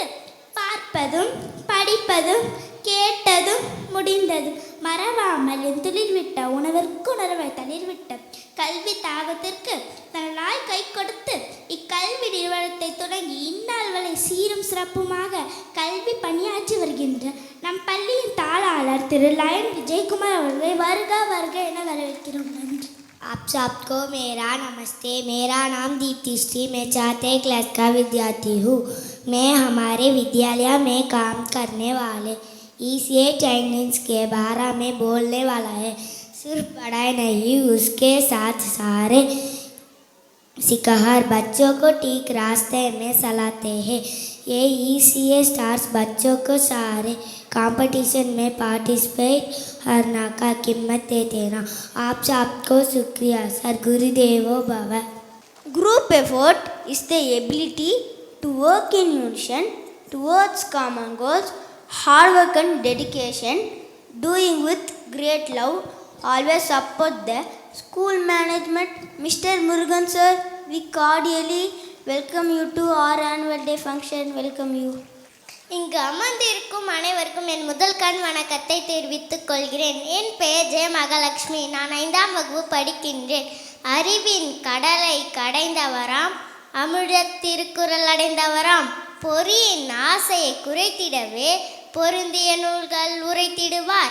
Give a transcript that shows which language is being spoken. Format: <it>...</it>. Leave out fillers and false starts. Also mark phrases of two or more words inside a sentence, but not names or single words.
<ta>பார்ப்பதும் படிப்பதும் கேட்டதும் முடிந்தது மறவாமல் என் துளிர்விட்ட உணவிற்கு உணர்வை தளிர்விட்ட கல்வி தாகத்திற்கு தன்னால் கை கொடுத்து இக்கல்வி நிறுவனத்தை தொடங்கி இந்நாள் வரை சீரும் சிறப்புமாக கல்வி பணியாற்றி வருகின்ற நம் பள்ளியின் தாளாளர் திரு லயன் விஜயகுமார் அவர்களை வருக வருக என வரவேற்கிறோம். நன்றி.</ta> <hi>आप सबको मेरा नमस्ते. मेरा नाम दीप्तिश्री. मैं</hi> <en>4th class</en> <hi>का विद्यार्थी हूँ. मैं हमारे विद्यालय में काम करने वाले</hi> <en>ECA trainings</en> <hi>के बारे में बोलने वाला है. सिर्फ पढ़ाई नहीं, उसके साथ सारे सिखार बच्चों को ठीक रास्ते में चलाते हैं. ये</hi> <en>ECA stars</en> <hi>बच्चों को सारे कंपटीशन में पार्टिसिपेट करने का कीमत देते ना. आप सबको शुक्रिया सर.</hi> <sa>गुरुदेवो भव.</sa> <en>Group effort is the ability to work in unison towards common goals. Hard work and dedication, doing with great love. Always support the school management. Mr. Murugan sir, we cordially welcome you to our annual day function. Welcome you.</en> <ta>இங்கு அமர்ந்திருக்கும் அனைவருக்கும் என் முதல் கண் வணக்கத்தை தெரிவித்துக் கொள்கிறேன். என் பெயர் ஜெய மகாலட்சுமி. நான் 5ஆம் வகுப்பு படிக்கின்றேன். அறிவின் கடலை கடைந்தவராம், அமிர்த திருக்குறள் அடைந்தவராம், பொறியின் ஆசையை குறைத்திடவே பொருந்திய நூல்கள் உரைத்திடுவார்.</ta>